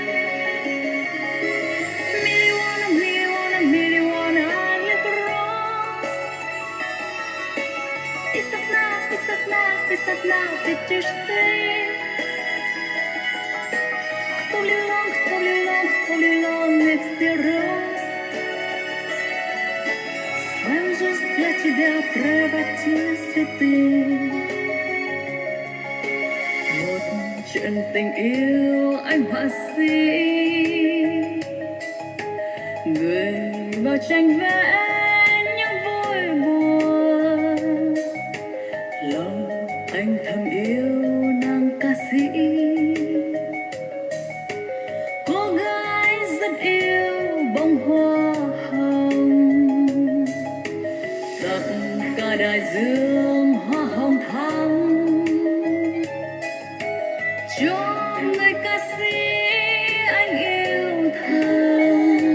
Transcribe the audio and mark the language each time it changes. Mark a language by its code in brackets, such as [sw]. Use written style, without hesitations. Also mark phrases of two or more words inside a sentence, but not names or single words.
[ru] Из окна видишь ты. Кто влюблен и всерьез. Свою жизнь для тебя превратил в цветы. [vi] Một chuyện tình yêu anh họa sĩ, người vào tranh vẽ những vui buồn. Lòng anh thầm yêu nàng ca sĩ, cô gái rất yêu bông hoa hồng, tặng cả đại dương hoa hồng thắm cho người ca sĩ anh yêu thầm.